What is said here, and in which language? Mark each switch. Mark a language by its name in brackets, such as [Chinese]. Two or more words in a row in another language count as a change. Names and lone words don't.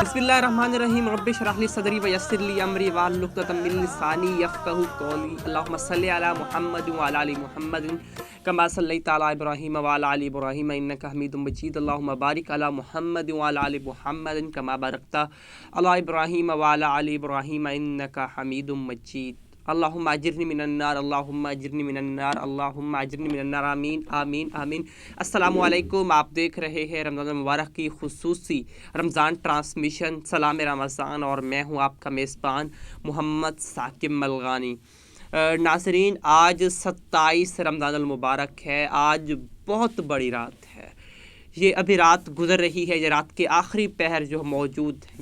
[Arabic] بسم الله الرحمن الرحيم رب اشرح لي صدري ويسر لي أمري واحلل عقدة من لساني يفقهوا قولي اللهم صل على محمد وعلى آل محمد كما صليت على إبراهيم وعلى آل إبراهيم إنك حميد مجيد اللهم بارك على محمد وعلى آل محمد كما باركت على إبراهيم وعلى آل إبراهيم إنك حميد مجيد اللهم أجرني من النار اللهم أجرني من النار اللهم أجرني من النار آمين آمين آمين आमीन। السلام عليكم, [Urdu] آپ دیکھ رہے ہیں رمضان مبارک کی خصوصی رمضان ٹرانسمیشن سلام رمضان اور میں ہوں آپ کا میزبان محمد ثاقب ملگانی. ناظرین، آج 27 رمضان مبارک ہے. آج بہت بڑی رات ہے. یہ ابھی رات گزر رہی ہے، یہ رات کے آخری پہر جو موجود ہے.